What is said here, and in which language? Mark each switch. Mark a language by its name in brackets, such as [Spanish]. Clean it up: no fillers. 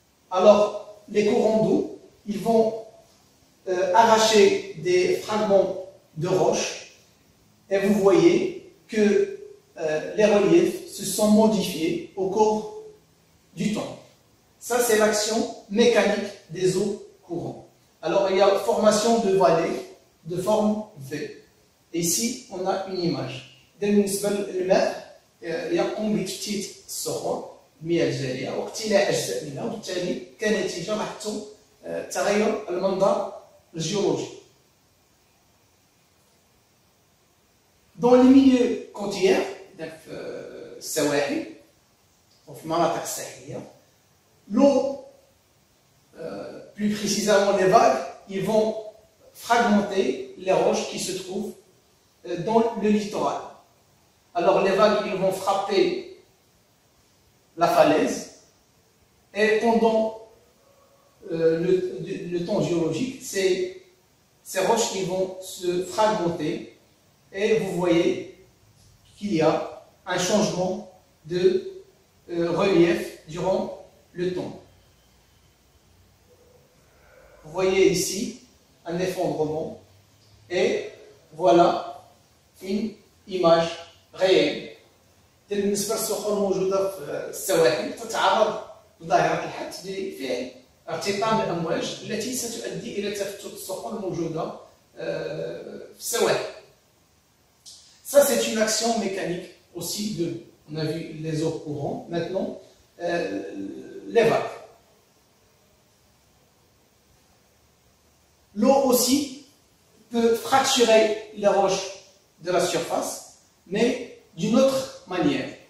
[French] Alors, les courants d'eau, ils vont arracher des fragments de roches, et vous voyez que les reliefs se sont modifiés au cours du temps. Ça, c'est l'action mécanique des eaux courantes. Alors, il y a formation de vallées de forme V. Et ici, on a une image. [Arabic] بالنسبة للماء يقوم بتفتيت الصخور المياه الجارية واقتلاع أجزاء منها, وبالتالي كنتيجة لاحظتم تغير المنظر الجيولوجي. [French] Dans les milieux côtiers, [Arabic] في السواحل وفي المناطق الساحلية, [French] l'eau, plus précisément les vagues, ils vont fragmenter les roches qui se trouvent dans le littoral. Alors les vagues ils vont frapper la falaise et pendant le temps géologique, ces roches ils vont se fragmenter et vous voyez qu'il y a un changement de relief durant le temps. Vous voyez ici un effondrement et voilà une image réelle. [Arabic] بالنسبة للصخور الموجودة في السواحل تتعرض لظاهرة الحث بفعل ارتطام الأمواج التي ستؤدي إلى تفتت الصخور الموجودة في السواحل. [French] Ça c'est une action mécanique aussi de l'eau. On a vu les eaux courantes, maintenant les vagues. L'eau aussi peut fracturer les roches de la surface, mais d'une autre manière.